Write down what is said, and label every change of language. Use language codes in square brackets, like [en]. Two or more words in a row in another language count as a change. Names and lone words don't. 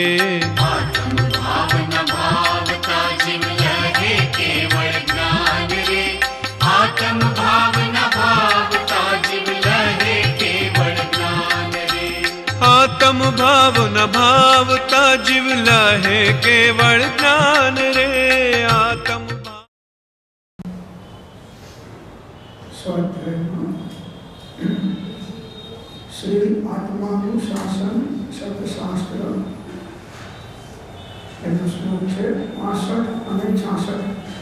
[gu] આત્મ ભાવ ન ભાવતા જીવ લહે કેવલ જ્ઞાન રે। આત્મ ભાવ ન ભાવતા જીવ લહે કેવલ જ્ઞાન રે। આત્મ ભાવ ન ભાવતા જીવ લહે કેવલ જ્ઞાન રે। आत्म શ્રી આત્માનુશાસન શબ્દશાસ્ત્ર એનો શ્લોક હૈ 65 અને 66।